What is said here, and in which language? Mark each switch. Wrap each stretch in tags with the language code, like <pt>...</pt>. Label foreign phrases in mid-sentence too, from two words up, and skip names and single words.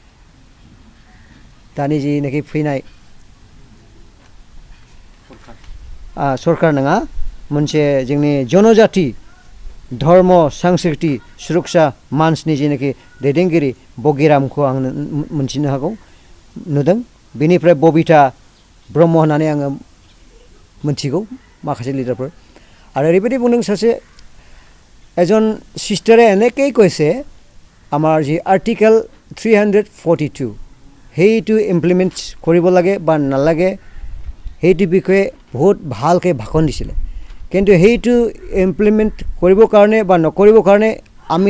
<brx>दानि जिनाखि फैनाय सरकार नङा मोनसे जोंनि जनजाति धर्म सांस्कृति सुरक्षा मान्चनि जेनाखि दैदेनगिरि बगिरामखौ आं मोनथिनो हागौ नुदों बेनिफ्राय बबिता ब्रह्म होननानै आङो मोनथिगौ माखासे लिडारफोर आरो ओरैबायदि बुंदों सासे</brx> <as>এজন সিষ্টাৰে এনেকৈ কৈছে আমাৰ যি আৰ্টিকেল 342 সেইটো ইমপ্লিমেণ্ট কৰিব লাগে বা নালাগে সেইটো বিষয়ে বহুত ভালকৈ ভাষণ দিছিলে কিন্তু সেইটো ইমপ্লিমেণ্ট কৰিবৰ কাৰণে বা নকৰিবৰ কাৰণে আমি</as>